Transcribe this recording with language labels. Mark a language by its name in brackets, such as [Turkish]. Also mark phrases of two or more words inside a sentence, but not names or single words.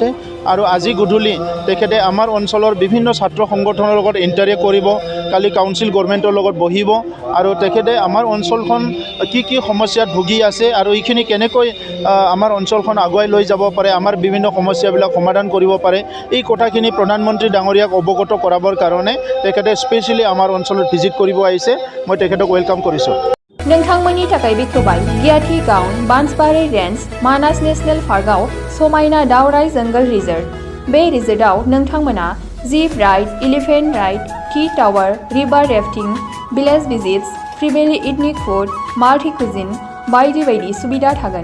[Assamese] আৰু আজি গধূলি তেখেতে আমাৰ অঞ্চলৰ বিভিন্ন ছাত্ৰ সংগঠনৰ লগত ইণ্টাৰেক্ট কৰিব, কালি [English] council government [Assamese] লগত বহিব আৰু তেখেতে আমাৰ অঞ্চলখন কি সমস্যাত ভুগি আছে আৰু এইখিনি কেনেকৈ আমাৰ অঞ্চলখন আগুৱাই লৈ যাব পাৰে, আমাৰ বিভিন্ন সমস্যাবিলাক সমাধান কৰিব পাৰে, এই কথাখিনি প্ৰধানমন্ত্ৰী ডাঙৰীয়াক অৱগত কৰাবৰ কাৰণে তেখেতে স্পেচিয়েলি আমাৰ অঞ্চলত ভিজিট কৰিব আহিছে। মই তেখেতক ৱেলকাম কৰিছোঁ। [Bodo] नोंथांमोननि थाखाय बेखेवबाय गियाथि गाउन बान्सबारि रेन्ज मानास नेशनेल पार्कआव समायना दावराइ जंगल रिजर्ट। बे रिजर्टआव नोंथांमोना [English] zip ride, elephant ride, tea tower, river rafting, village visits, family ethnic food, multi cuisine [Bodo] बायदि बायदि सुबिदा थागोन।